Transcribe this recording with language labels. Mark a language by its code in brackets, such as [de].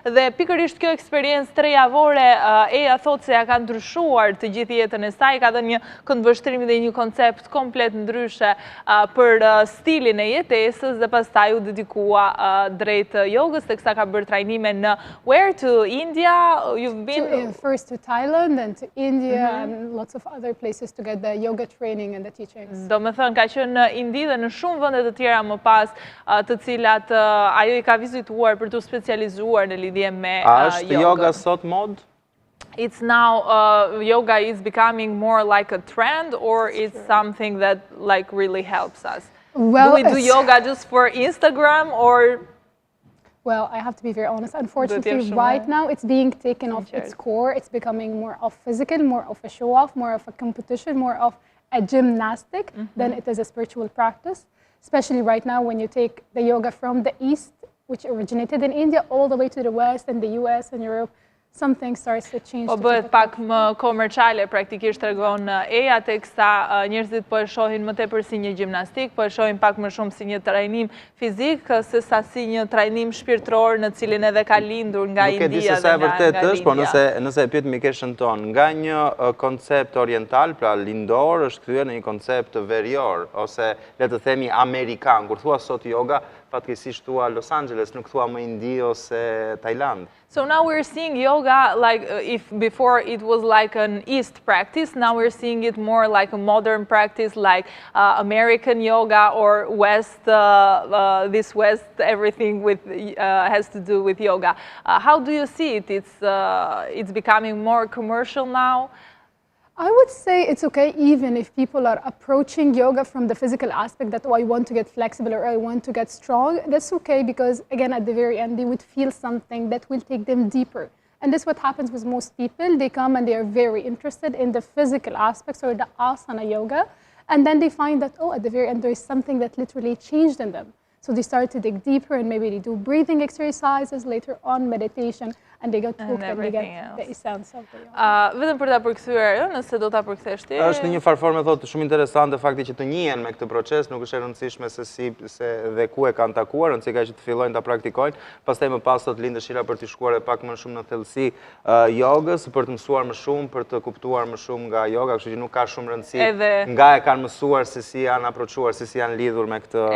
[sq] Dhe pikërisht kjo eksperiencë 3 javore, Eja thot se ja ka ndryshuar të gjithë jetën e saj, ka dhënë një këndvështrim dhe një koncept komplet ndryshe për stilin e jetesës dhe pastaj u dedikua drejt jogës, teksa ka bërë trajnime në [en] where? To India? You've been first to Thailand, then to India, and lots of other places to get the yoga training and the teachings. [sq] Do me thënë, ka qenë në Indi dhe në shumë vende të tjera më pas, të cilat ajo i ka vizituar për të specializuar në lidhje me jogën. A është yoga sot mod? [en] It's now, yoga is becoming more like a trend, or it's something that like really helps us? Well, do we do yoga just for Instagram, or? Well, I have to be very honest. Unfortunately, right now it's being taken off its core. It's becoming more of physical, more of a show-off, more of a competition, more of a gymnastic than it is a spiritual practice. Especially right now when you take the yoga from the East, which originated in India, all the way to the West and the US and Europe. Something starts to change. [sq] Po bëhet pak më komerciale, praktikisht tregon Eja, teksa njerëzit po e shohin më tepër si një gjimnastik, po e shohin pak më shumë si një trajnim fizik, se sa si një trajnim shpirtëror në cilin edhe ka lindur nga India dhe nga India. Nuk e di se sa e vërtet është, po nëse e pyet Mikeshën tonë, nga një koncept oriental, pra lindor, është kthyer në një koncept verior, ose le të themi amerikan. Kur thua sot yoga, fatkeqësisht thua Los Angeles, nuk thua më Indi ose Thailand. [en] So now we're seeing yoga like if before it was like an East practice, now we're seeing it more like a modern practice, like American yoga or West, this West, everything with has to do with yoga. How do you see it? It's becoming more commercial now. I would say it's okay even if people are approaching yoga from the physical aspect that, oh, I want to get flexible or I want to get strong. That's okay because, again, at the very end, they would feel something that will take them deeper. And this is what happens with most people. They come and they are very interested in the physical aspects or the asana yoga. And then they find that, oh, at the very end, there is something that literally changed in them. So they start to dig deeper and maybe they do breathing exercises, later on meditation, and they get hooked and they get the essence of the yoga. [sq] Vetëm për ta përkthyer, nëse do ta përkthesh ti. Është në një farforme thotë shumë interesante fakti që të njihen me këtë proces, nuk është e rëndësishme se dhe ku e kanë takuar, rëndësishme ka që të fillojnë ta praktikojnë, pastaj më pas do të lind dëshira për të shkuar pak më shumë në thellësi jogës, për të mësuar më shumë, për të kuptuar më shumë nga yoga, kështu që nuk ka shumë rëndësi nga e kanë mësuar se si janë aprochuar, se si janë lidhur me këtë.